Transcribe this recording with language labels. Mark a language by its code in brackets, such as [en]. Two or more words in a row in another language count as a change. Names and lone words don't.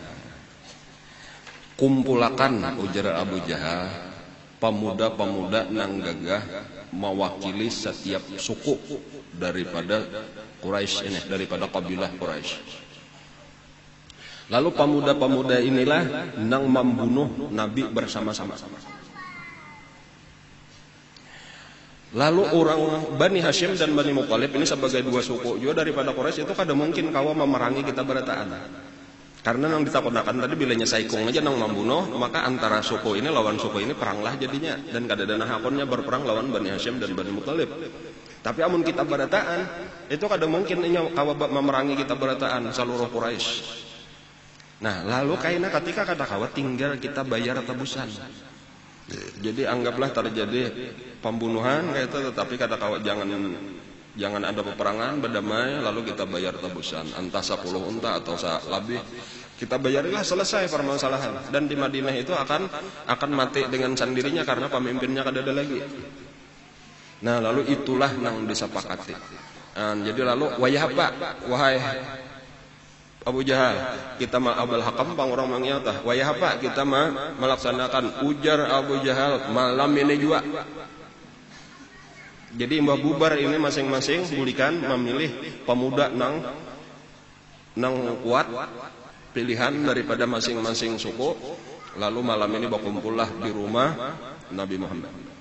[bjn] Kumpulakan, ujar Abu Jahal, pemuda-pemuda nang gagah mewakili setiap suku daripada Quraisy ini, daripada kabilah Quraisy. Lalu pemuda-pemuda inilah nang membunuh Nabi bersama-sama. Lalu orang Bani Hashim dan Bani Muttalib ini sebagai dua suku juga daripada Quraisy itu kada mungkin kawa memerangi kita berataan. Karena nang ditakutkan tadi bilanya saikung aja nang membunuh, maka antara suku ini lawan suku ini peranglah jadinya, dan kada ada hakonnya berperang lawan Bani Hashim dan Bani Muttalib. Tapi amun kita berataan, itu kada mungkin kawa memerangi kita berataan seluruh Quraisy. Nah, lalu kaina ketika kada kawa tinggal kita bayar tebusan. Jadi anggaplah terjadi pembunuhan kayak itu, tetapi kata kawan jangan ada peperangan, berdamai, lalu kita bayar tebusan entah 10 unta atau lebih, kita bayarilah, selesai permasalahan. Dan di Madinah itu akan mati dengan sendirinya karena pemimpinnya kada ada lagi. Nah, lalu itulah yang disepakati. Jadi lalu wahai Abu Jahal, kita Abul Hakam orang mengyata, wayah apa kita melaksanakan, ujar Abu Jahal, malam ini juga. Jadi mbah bubar ini masing-masing bulikan memilih pemuda nang kuat pilihan daripada masing-masing suku. Lalu malam ini berkumpullah di rumah Nabi Muhammad.